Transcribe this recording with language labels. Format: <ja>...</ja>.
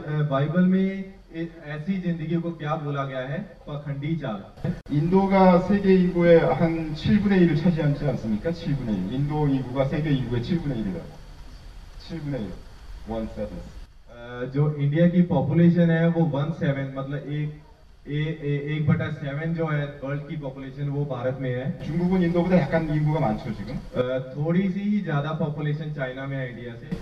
<hi>Bible में ऐसी जिंदगी को क्या बोला गया है? पाखंडी चाल।</hi> <ko>인도가 세계 인구의 한 7분의 1을 차지하지 않습니까? 7분의 1. 인도 인구가 세계 인구의 7분의 1이다. 7분의 1. 1/7.</ko> <hi>जो इंडिया की पॉपुलेशन है वो 1/7 मतलब एक बटा 7 जो है वर्ल्ड की पॉपुलेशन वो भारत में है।</hi> <ko>중국은 인도보다 약간 인구가 많죠 지금.</ko> <hi>थोड़ी सी ही ज्यादा पॉपुलेशन चाइना में है इंडिया से।</hi>